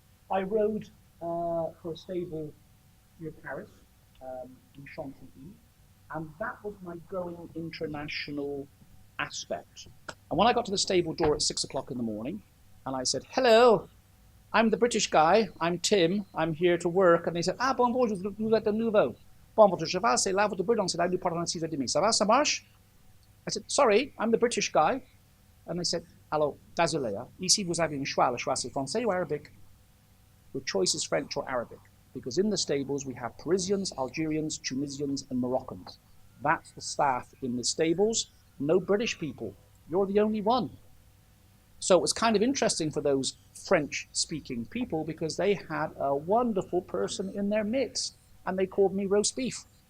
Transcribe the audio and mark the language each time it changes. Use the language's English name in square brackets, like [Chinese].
[English] I rode for a stable near Paris, in Chantilly, and that was my growing international aspect. And when I got to the stable door at 6 o'clock in the morning, and I said, hello, I'm the British guy, I'm Tim, I'm here to work. And they said, [French] ah, bonjour, vous êtes de nouveau. Bon, votre cheval, c'est là, votre prudence, c'est là, nous partons à 6h30. Ça va, ça marche? [English] I said, sorry, I'm the British guy. And they said, [French] alors, désolé, ici vous avez un choix, le choix c'est français ou Arabic? [English] Your choice is French or Arabic. Because in the stables we have Parisians, Algerians, Tunisians, and Moroccans. That's the staff in the stables. No British people. You're the only one. So it was kind of interesting for those French-speaking people because they had a wonderful person in their midst, and they called me roast beef.